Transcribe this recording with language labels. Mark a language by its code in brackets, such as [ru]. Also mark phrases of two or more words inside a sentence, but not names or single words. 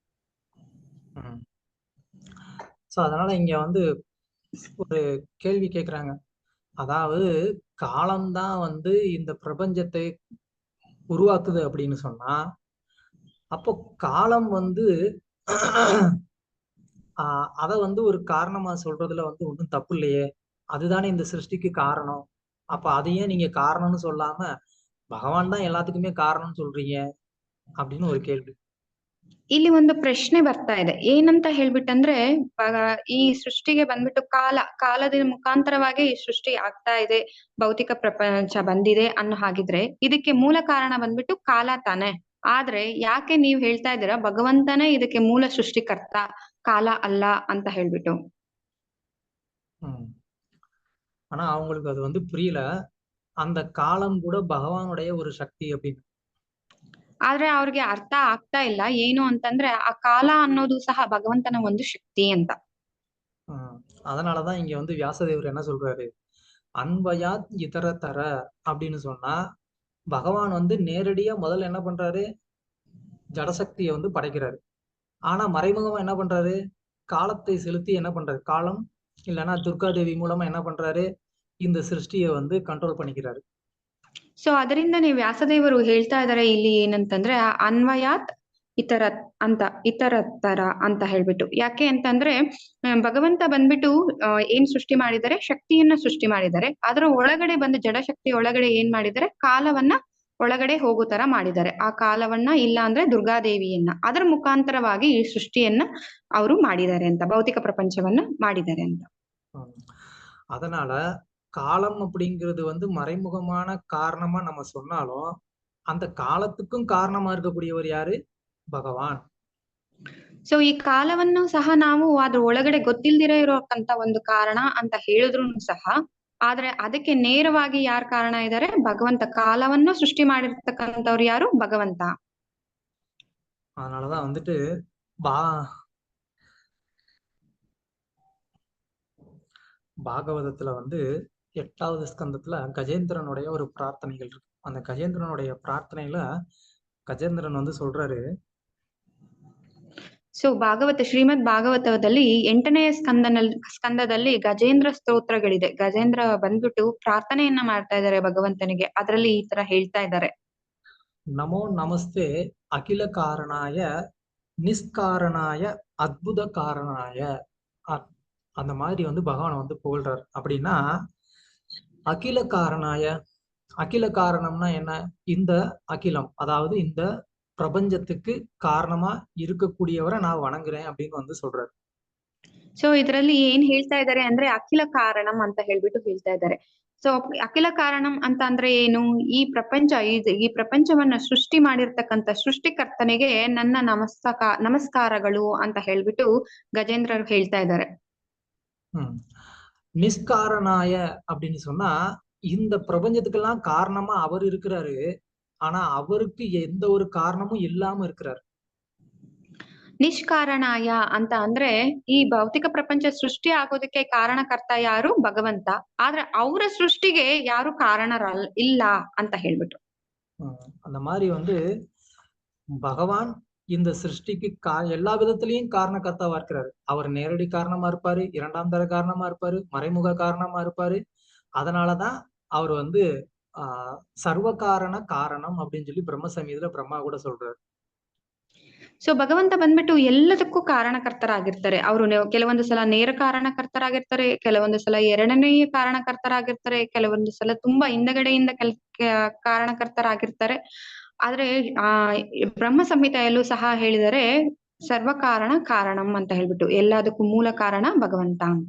[ta] சோ அதனால இங்க வந்து ஒரு கேள்வி கேக்குறாங்க, அதாவது காலம்தான் வந்து இந்த பிரபஞ்சத்தை உருவாக்குது அப்படின்னு சொன்னா அப்போ காலம் வந்து அத வந்து ஒரு காரணமா சொல்றதுல வந்து ஒன்றும் தப்பு இல்லையே, அதுதானே இந்த சிருஷ்டிக்கு காரணம். அப்ப அதையே நீங்க காரணம்னு சொல்லாம பகவான் தான் எல்லாத்துக்குமே காரணம்னு சொல்றீங்க அப்படின்னு ஒரு கேள்வி. [kn] ಇಲ್ಲಿ ಒಂದು ಪ್ರಶ್ನೆ ಬರ್ತಾ ಇದೆ, ಏನಂತ ಹೇಳ್ಬಿಟ್ಟಂದ್ರೆ ಈ ಸೃಷ್ಟಿಗೆ ಬಂದ್ಬಿಟ್ಟು ಕಾಲದ ಮುಖಾಂತರವಾಗಿ ಈ ಸೃಷ್ಟಿ ಆಗ್ತಾ ಇದೆ, ಭೌತಿಕ ಪ್ರಪಂಚ ಬಂದಿದೆ ಅನ್ನೋ ಹಾಗಿದ್ರೆ ಇದಕ್ಕೆ ಮೂಲ ಕಾರಣ ಬಂದ್ಬಿಟ್ಟು ಕಾಲ ತಾನೆ. ಆದ್ರೆ ಯಾಕೆ ನೀವ್ ಹೇಳ್ತಾ ಇದ್ದೀರಾ ಭಗವಂತನೇ ಇದಕ್ಕೆ ಮೂಲ ಸೃಷ್ಟಿಕರ್ತ, ಕಾಲ ಅಲ್ಲ ಅಂತ ಹೇಳ್ಬಿಟ್ಟು? [ta] ஆனா அவங்களுக்கு அது வந்து புரியல. அந்த காலம் கூட பகவானுடைய ஒரு சக்தி அப்படின்னு. [kn] ಆದ್ರೆ ಅವ್ರಿಗೆ ಅರ್ಥ ಆಗ್ತಾ ಇಲ್ಲ ಏನು ಅಂತಂದ್ರೆ ಆ ಕಾಲ ಅನ್ನೋದು ಸಹ ಭಗವಂತನ ಒಂದು ಶಕ್ತಿ ಅಂತ. [ta] அதனாலதான் இங்க வந்து வியாசதேவர் என்ன சொல்றாரு, [sa] அன்பயாத் இதரதர [ta] அப்படின்னு சொன்னா பகவான் வந்து நேரடியா முதல்ல என்ன பண்றாரு, ஜடசக்தியை வந்து படைக்கிறாரு. ஆனா மறைமுகமா என்ன பண்றாரு, காலத்தை செலுத்தி என்ன பண்றாரு, காலம் இல்லைன்னா துர்கா தேவி மூலமா என்ன பண்றாரு, இந்த சிருஷ்டியை வந்து ಕಂಟ್ರೋಲ್ பண்ணிக்கிறாரு. [kn] ಸೊ ಅದರಿಂದನೇ ವ್ಯಾಸದೇವರು ಹೇಳ್ತಾ ಇದಾರೆ ಇಲ್ಲಿ ಏನಂತಂದ್ರೆ [sa] ಅನ್ವಯಾತ್ ಇತರತ್ತರ [kn] ಅಂತ ಹೇಳ್ಬಿಟ್ಟು. ಯಾಕೆ ಅಂತಂದ್ರೆ ಭಗವಂತ ಬಂದ್ಬಿಟ್ಟು ಏನ್ ಸೃಷ್ಟಿ ಮಾಡಿದ್ದಾರೆ, ಶಕ್ತಿಯನ್ನ ಸೃಷ್ಟಿ ಮಾಡಿದ್ದಾರೆ. ಅದರ ಒಳಗಡೆ ಬಂದು ಜಡಶಕ್ತಿ ಒಳಗಡೆ ಏನ್ ಮಾಡಿದ್ದಾರೆ, ಕಾಲವನ್ನ ಒಳಗಡೆ ಹೋಗೋ ತರ ಮಾಡಿದ್ದಾರೆ. ಆ ಕಾಲವನ್ನ ಇಲ್ಲ ಅಂದ್ರೆ ದುರ್ಗಾದೇವಿಯನ್ನ, ಅದರ ಮುಖಾಂತರವಾಗಿ ಈ ಸೃಷ್ಟಿಯನ್ನ ಅವರು ಮಾಡಿದ್ದಾರೆ ಅಂತ, ಭೌತಿಕ ಪ್ರಪಂಚವನ್ನ ಮಾಡಿದ್ದಾರೆ ಅಂತ. [ta] அதனால காலம் அப்படிங்கிறது வந்து மறைமுகமான காரணமா நம்ம சொன்னாலும் அந்த காலத்துக்கும் காரணமா இருக்கக்கூடியவர் யாரு, [kn] ಭಗವಾನ್. ಸೊ ಈ ಕಾಲವನ್ನು ಸಹ ನಾವು ಅದ್ರ ಒಳಗಡೆ ಗೊತ್ತಿಲ್ದಿರ ಇರೋಕ್ಕಂತ ಒಂದು ಕಾರಣ ಅಂತ ಹೇಳಿದ್ರು ಸಹ, ಆದ್ರೆ ಅದಕ್ಕೆ ನೇರವಾಗಿ ಯಾರು ಕಾರಣ ಇದ್ದಾರೆ, ಭಗವಂತ. ಕಾಲವನ್ನು ಸೃಷ್ಟಿ ಮಾಡಿರ್ತಕ್ಕಂಥವ್ರು ಯಾರು, ಭಗವಂತ. [ta] அதனாலதான் வந்துட்டு பாகவதத்துல வந்து 8வது ஸ்கந்தத்துல கஜேந்திரனுடைய ஒரு பிரார்த்தனைகள் இருக்கு. அந்த கஜேந்திரனுடைய பிரார்த்தனையில கஜேந்திரன் வந்து சொல்றாரு, [kn] ಸೊ ಶ್ರೀಮದ್ ಭಾಗವತದಲ್ಲಿ 8ನೇ ಸ್ಕಂದದಲ್ಲಿ ಗಜೇಂದ್ರ ಸ್ತೋತ್ರಗಳಿದೆ. ಗಜೇಂದ್ರ ಬಂದ್ಬಿಟ್ಟು ಪ್ರಾರ್ಥನೆಯನ್ನ ಮಾಡ್ತಾ ಇದ್ದಾರೆ ಭಗವಂತನಿಗೆ. ಅದರಲ್ಲಿ ಈ ತರ ಹೇಳ್ತಾ ಇದ್ದಾರೆ, [sa] நமோ நமஸ்தே அகில காரணாய நிஷ்காரணாய அத்புத காரணாய. [ta] அந்த மாதிரி வந்து பகவான் வந்து புகழ்றார். அப்படின்னா [sa] அகில காரணாய, [ta] அகில காரணம்னா என்ன, இந்த அகிலம் அதாவது இந்த பிரபஞ்சத்துக்கு காரணமா இருக்கக்கூடியவரை நான் வணங்குறேன் அப்படின்னு வந்து சொல்றாரு. [kn] ಸೊ ಇದರಲ್ಲಿ ಏನ್ ಹೇಳ್ತಾ ಇದ್ದಾರೆ ಅಂದ್ರೆ [sa] ಅಖಿಲ ಕಾರಣಂ [kn] ಅಂತ ಹೇಳ್ಬಿಟ್ಟು ಹೇಳ್ತಾ ಇದ್ದಾರೆ. ಸೊ [sa] ಅಖಿಲ ಕಾರಣಂ [kn] ಅಂತ ಅಂದ್ರೆ ಏನು, ಈ ಪ್ರಪಂಚವನ್ನ ಸೃಷ್ಟಿ ಮಾಡಿರ್ತಕ್ಕಂಥ ಸೃಷ್ಟಿಕರ್ತನಿಗೆ ನನ್ನ ನಮಸ್ಕಾರಗಳು ಅಂತ ಹೇಳ್ಬಿಟ್ಟು ಗಜೇಂದ್ರರು ಹೇಳ್ತಾ ಇದ್ದಾರೆ. [ta] நிஷ்காரணாய அப்படின்னு சொன்னா இந்த பிரபஞ்சத்துக்கெல்லாம் காரணமா அவர் இருக்கிறாரு, ஆனா அவருக்கு எந்த ஒரு காரணமும் இல்லாம இருக்கிறாரு. [kn] ನಿಷ್ಕಾರಣಾಯ ಅಂತ ಅಂದ್ರೆ ಈ ಭೌತಿಕ ಪ್ರಪಂಚ ಸೃಷ್ಟಿ ಆಗೋದಕ್ಕೆ ಕಾರಣಕರ್ತ ಯಾರು, ಭಗವಂತ. ಆದ್ರೆ ಅವರ ಸೃಷ್ಟಿಗೆ ಯಾರು ಕಾರಣರಲ್ಲ ಇಲ್ಲ ಅಂತ ಹೇಳ್ಬಿಟ್ಟು. [ta] அந்த மாதிரி வந்து பகவான் இந்த சிருஷ்டிக்கு எல்லா விதத்திலையும் காரணக்கர்த்தாவா இருக்கிறாரு. அவர் நேரடி காரணமா இருப்பாரு, 2ஆம் தர காரணமா இருப்பாரு, மறைமுக காரணமா இருப்பாரு. அதனாலதான் அவர் வந்து [sa] சர்வ காரண காரணம் [ta] அப்படின்னு சொல்லி பிரம்ம சமீதில பிரம்மா கூட சொல்றாரு. [kn] ಸೊ ಭಗವಂತ ಬಂದ್ಬಿಟ್ಟು ಎಲ್ಲದಕ್ಕೂ ಕಾರಣಕರ್ತರಾಗಿರ್ತಾರೆ. ಅವರು ಕೆಲವೊಂದು ಸಲ ನೇರ ಕಾರಣಕರ್ತರಾಗಿರ್ತಾರೆ, ಕೆಲವೊಂದು ಸಲ 2ನೇ ಕಾರಣಕರ್ತರಾಗಿರ್ತಾರೆ, ಕೆಲವೊಂದು ಸಲ ತುಂಬಾ ಹಿಂದಗಡೆಯಿಂದ ಕಾರಣಕರ್ತರಾಗಿರ್ತಾರೆ. ಆದ್ರೆ ಬ್ರಹ್ಮ ಸಂಹಿತೆಯಲ್ಲೂ ಸಹ ಹೇಳಿದರೆ [sa] ಸರ್ವ ಕಾರಣ ಕಾರಣಂ [kn] ಅಂತ ಹೇಳ್ಬಿಟ್ಟು, ಎಲ್ಲದಕ್ಕೂ ಮೂಲ ಕಾರಣ ಭಗವಂತ ಅಂತ.